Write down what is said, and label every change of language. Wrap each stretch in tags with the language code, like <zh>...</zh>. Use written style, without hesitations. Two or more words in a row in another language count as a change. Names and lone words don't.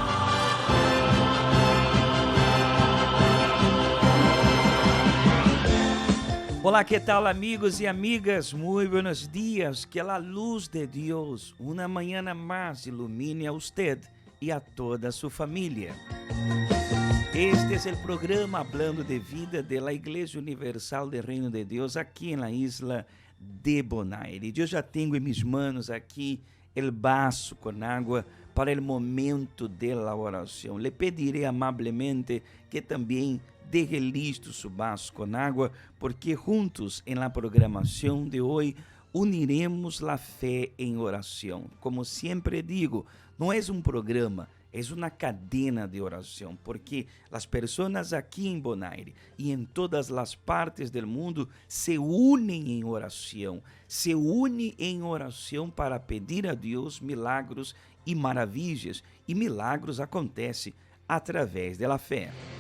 <pt>Olá, que tal, amigos e amigas?</pt> <es>Muy buenos días.</es> <pt>Que a luz de Deus, uma manhã mais, ilumine a usted e a toda a sua família. Este é o programa Hablando de Vida de la Iglesia Universal del Reino de Deus aqui na isla de Bonaire. Eu já tenho em minhas manos aqui o vaso com água para o momento de la oração.</pt> <es>Le pediré amablemente que também deje listo su vaso</es> <pt>com água,</pt> <es>porque juntos em la</es> <pt>programação de hoje</pt> <es>uniremos la fé</es> <pt>em oração. Como sempre digo, não é um programa, é uma cadena de oração, porque as pessoas aqui em Bonaire e em todas as partes do mundo se unem em oração, para pedir a Deus milagros e maravilhas, e milagros acontecem através da fé.</pt>